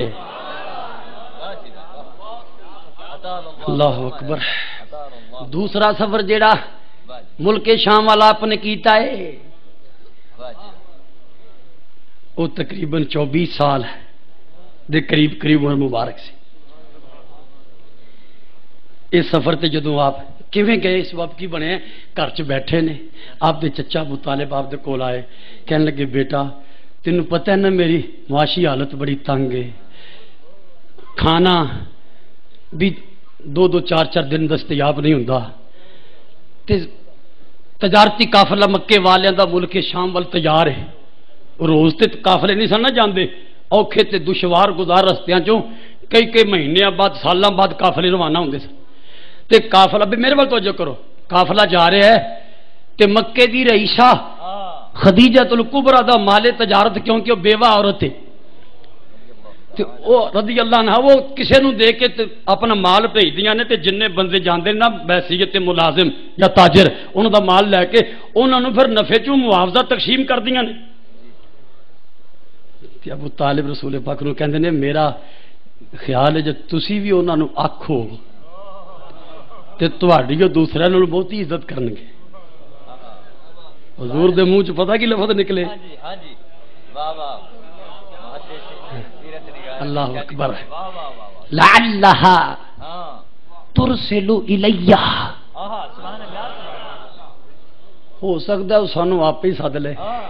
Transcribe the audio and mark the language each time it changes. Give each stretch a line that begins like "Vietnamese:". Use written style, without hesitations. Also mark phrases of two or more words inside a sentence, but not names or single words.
Arabic: اللہ اکبر
Punjabi: دوسرا سفر جڑا ملک شام والا آپ نے کیتا ہے وہ تقریباً 24 سال دے قریب عمر مبارک سے اس سفر تے جدوں آپ کیویں گئے اس وقت کی بنے گھر چ بیٹھے نے آپ دے چچا ابو طالب آپ دے کول آئے کہنے لگے بیٹا تینوں پتہ ہے نا میری معاشی حالت بڑی تنگ ہے کھانا بھی 2-2 4-4 دن دستیاب نہیں ہوندا تے تجارتی قافلہ مکے والیاں دا ملک شام وال تیار ہے روز تے قافلے نہیں سن نہ جاندے اوکھے تے دشوار گزار رستیاں چوں کئی مہینے بعد سالاں بعد قافلے روانہ ہوندے سن تے قافلہ بھی میرے وال توجہ کرو قافلہ جا رہا ہے تے مکے دی رئیسہ خدیجہ الکبریٰ دا مال تجارت کیونکہ وہ بیوہ عورت ہے تے او
Arabic: رضی اللہ عنہ
Punjabi: وہ کسے نو دے کے اپنا مال بھیج دیاں نے تے جننے بندے جاندے نا بحیثیت ملازم یا تاجر انہاں دا مال لے کے انہاں نو پھر نفع چوں معاوضہ تقسیم کر دیاں نے تے ابو طالب رسول پاک نو کہندے نے میرا خیال ہے جے تسی بھی انہاں نو آکھو تے تہاڈی جو دوسرے نال بہت ہی عزت کرنگے حضور دے منہ چ پتہ کی لفظ نکلے ہاں جی واہ واہ
Arabic: اللہ اکبر لعلھا ترسل الیہ
Punjabi: ہو سکتا ہے سانو آپ ہی سد لے